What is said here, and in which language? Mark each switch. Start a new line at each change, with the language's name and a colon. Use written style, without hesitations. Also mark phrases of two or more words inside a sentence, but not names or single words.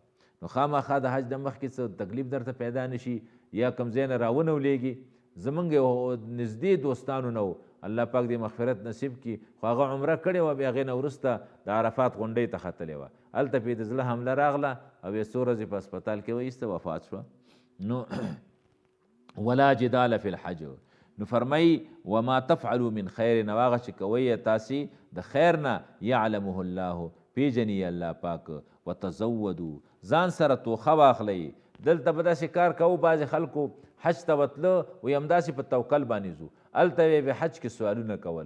Pashto: نو خامخا د حج د مخکې څه تکلیف درته پیدا نشي یا کوم ځای نه راونه ولېږي. زمونږ یو نږدې دوستانو نه و، الله پاک دې مغفرت نصیب کړي، خو هغه عمره کړې وه، بیا هغې نه وروسته د عرفات غونډۍ ته ختلې وه. هلته پې د زړه حمله راغله او بیا څو ورځې په هسپتال کې وایسته، وفات شوه.
Arabic: نو ولا جدال فی الحج،
Pashto: نو فرمایي
Arabic: وما تفعلوا من خیر،
Pashto: نو هغه چې کوئ تاسې د خیر نه
Arabic: یعلمه الله،
Pashto: پیژني الله پاک. وتزودوا، ځان سره توخه واخلئ. دلته به داسې کار کوو، بعضې خلکو حج ته وتله وایي همداسې په توکل باندې ځو، هلته یې به حج کې سوالونه کول.